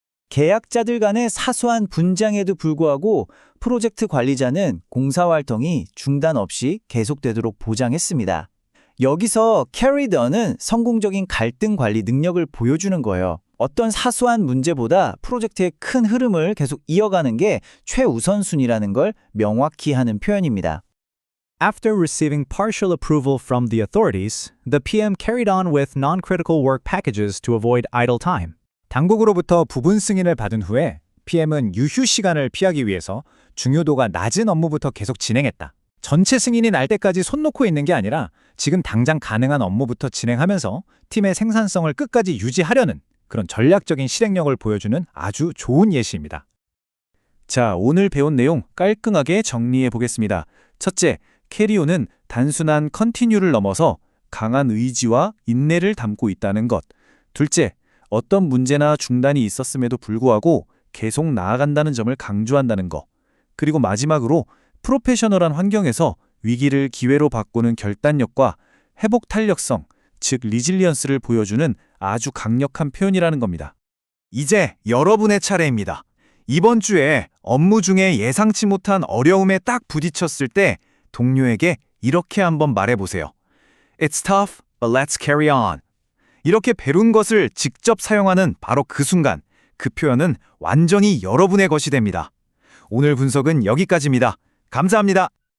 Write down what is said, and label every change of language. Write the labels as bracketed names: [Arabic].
[Korean] 계약자들 간의 사소한 분쟁에도 불구하고 프로젝트 관리자는 공사 활동이 중단 없이 계속되도록 보장했습니다. 여기서 carried on은 성공적인 갈등 관리 능력을 보여주는 거예요. 어떤 사소한 문제보다 프로젝트의 큰 흐름을 계속 이어가는 게 최우선순위라는 걸 명확히 하는 표현입니다. [English] After receiving partial approval from the authorities, the PM carried on with non-critical work packages to avoid idle time. [Korean] 당국으로부터 부분 승인을 받은 후에 PM은 유휴 시간을 피하기 위해서 중요도가 낮은 업무부터 계속 진행했다. 전체 승인이 날 때까지 손 놓고 있는 게 아니라 지금 당장 가능한 업무부터 진행하면서 팀의 생산성을 끝까지 유지하려는 그런 전략적인 실행력을 보여주는 아주 좋은 예시입니다. 자, 오늘 배운 내용 깔끔하게 정리해 보겠습니다. 첫째, 캐리온은 단순한 컨티뉴를 넘어서 강한 의지와 인내를 담고 있다는 것. 둘째, 어떤 문제나 중단이 있었음에도 불구하고 계속 나아간다는 점을 강조한다는 것. 그리고 마지막으로 프로페셔널한 환경에서 위기를 기회로 바꾸는 결단력과 회복 탄력성, 즉 리질리언스를 보여주는 아주 강력한 표현이라는 겁니다. 이제 여러분의 차례입니다. 이번 주에 업무 중에 예상치 못한 어려움에 딱 부딪혔을 때 동료에게 이렇게 한번 말해보세요. [English] It's tough, but let's carry on. [Korean] 이렇게 배운 것을 직접 사용하는 바로 그 순간, 그 표현은 완전히 여러분의 것이 됩니다. 오늘 분석은 여기까지입니다. 감사합니다.